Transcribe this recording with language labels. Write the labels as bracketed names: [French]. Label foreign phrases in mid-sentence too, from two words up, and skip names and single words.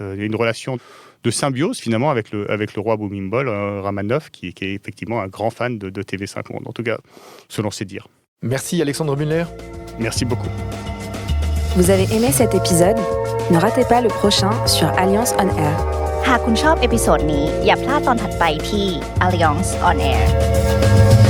[French] Il y a une relation de symbiose finalement avec le roi Bhumibol Ramanov, qui est effectivement un grand fan de TV5 Monde, en tout cas selon ses dires. Merci Alexandre Muller. Merci beaucoup. Vous avez aimé cet épisode? Ne ratez pas le prochain sur Alliance On Air. [Thai] หากคุณชอบเอพิโซดนี้อย่าพลาดตอนถัดไปที่ Alliance on Air